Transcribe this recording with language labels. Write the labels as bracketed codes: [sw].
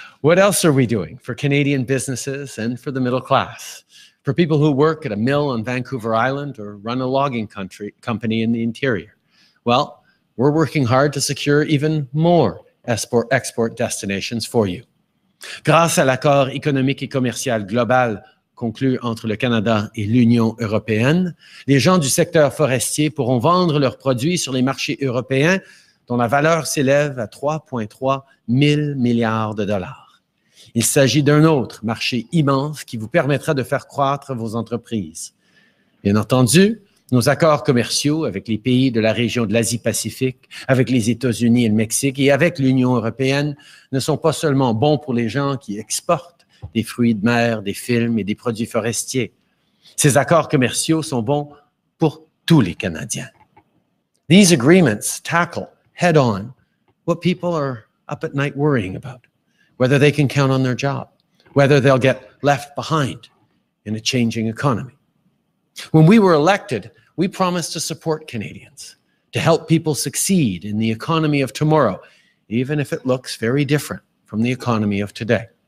[en] What else are we doing for Canadian businesses and for the middle class? For people who work at a mill on Vancouver Island or run a logging company in the interior? Well, we're working hard to secure even more export destinations for you. [fr] Grâce à l'accord économique et commercial global conclu entre le Canada et l'Union européenne, les gens du secteur forestier pourront vendre leurs produits sur les marchés européens dont la valeur s'élève à 3,3 000 milliards de dollars. Il s'agit d'un autre marché immense qui vous permettra de faire croître vos entreprises. Bien entendu, nos accords commerciaux avec les pays de la région de l'Asie-Pacifique, avec les États-Unis et le Mexique et avec l'Union européenne ne sont pas seulement bons pour les gens qui exportent des fruits de mer, des films et des produits forestiers. Ces accords commerciaux sont bons pour tous les Canadiens. [en] These agreements tackle head-on what people are up at night worrying about, whether they can count on their job, whether they'll get left behind in a changing economy. When we were elected, we promised to support Canadians, to help people succeed in the economy of tomorrow, even if it looks very different from the economy of today.